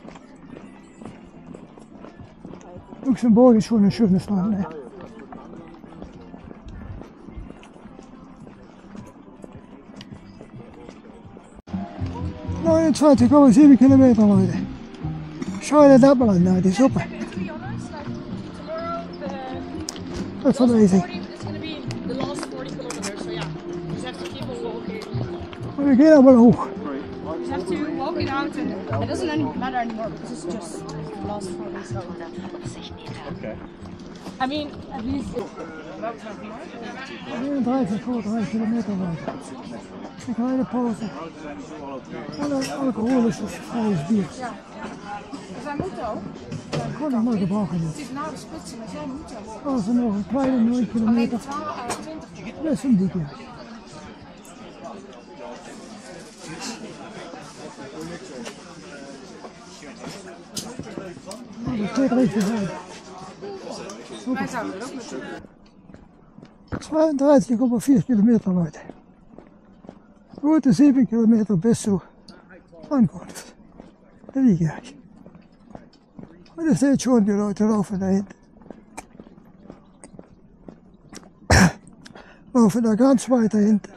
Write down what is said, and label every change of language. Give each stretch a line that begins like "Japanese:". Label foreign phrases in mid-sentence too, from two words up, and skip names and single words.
German: Luxemburg ist schon ein schönes Land. Ne? ,7 Kilometer, Leute. Schau dir das mal an, die Suppe.
English: To be honest, like tomorrow That's the amazing. it's gonna be the last 40 kilometers. So yeah, you just have to keep on walking.
German: Und wir gehen aber hoch.
English: You just have to walk it out, and it doesn't matter anymore because it's just the last 40. So Okay. I mean, at least.
German: 3 Kilometer weiter. Eine kleine Pause. Und ein alkoholisches freies Bier.
Dutch: Zij moeten ook.
German: Kon ich mal gebrauchen
Dutch: Het
German: jetzt.
Dutch: is na de splitsing, maar zij moeten ook.
German: Also noch ein kleine 9
Dutch: Alleen
German: Kilometer. 20. Das sind die hier. Das geht richtig rein.
Dutch: Wij zouden er ook naartoe.
German: 32,4 Kilometer, Leute. Gute 7 Kilometer bis zur Ankunft. Da liege ich. Und ihr seht schon, die Leute laufen dahin. Laufen da ganz weit dahinter.